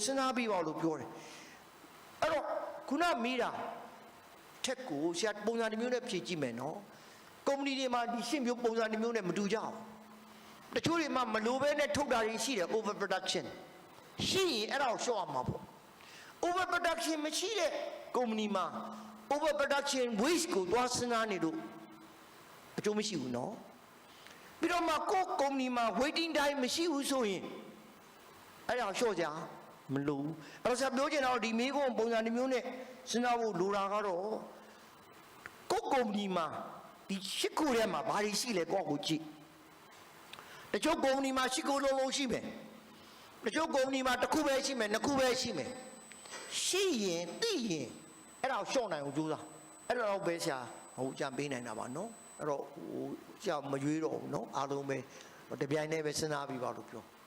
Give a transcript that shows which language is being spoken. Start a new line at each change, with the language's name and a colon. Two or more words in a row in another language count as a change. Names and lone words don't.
Burmese: စဉ်းစားပြီးပါလို့ပြောတယ်အဲ့တော့ခုနမိတာထက်ကိုဆရာပုံစံတစ်မျိုးနဲ့ဖြည့်ကြည့်မယ်နော်ကုမ္ပဏီတွေမှာဒီရှင်းမျိုးပုံစံတစ်မျိုးနဲ့မတူကြဘူးတချို့တွေမှာမလိုဘဲနဲ့ထုတ်တာတွေ ရှိတယ်
English: over production
Burmese: ရှိရင်အဲ့ဒါကိုရှော့ရမှာပေါ့
English: over production
Burmese: မရှိတဲ့ကုမ္ပဏီမှာ
English: over production waste
Burmese: ကိုသွားစဉ်းစားနေလို့အကျိုးမရှိဘူးနော်ပြီး တော့မှကိုယ်ကုမ္ပဏီမှာ
English: waiting time
Burmese: မရှိဘူးဆိုရင်အဲ့ဒါရှော့ကြမလို့အဲ့တော့ဆက်ပြောချင်တော့ဒီမိကုန်းပုံစံတစ်မျိုး နဲ့စဉ်းစားဖို့လိုတာကတော့ကိုယ်ကုမ္ပဏီမှာဒီရှစ်ခုထဲမှာဘာတွေရှိလဲကိုယ့်ကိုကြည့်တချို့ကုမ္ပဏီမှာရှစ်ခုလုံးရှိမယ်တချို့ကုမ္ပဏီမှာတစ်ခုပဲရှိမယ်နှစ်ခုပဲရှိမယ်ရှိရင်သိရင်အဲ့ဒါကိုရှော့နိုင်အောင်ကြိုးစားအဲ့တော့ပဲဆရာကြံပေးနိုင်တာပါနော်အဲ့တော့ဆရာမရွေးတော့ဘူးနော်အားလုံးပဲတပြိုင်တည်းပဲစဉ်းစားပြီးပါလို့ပြော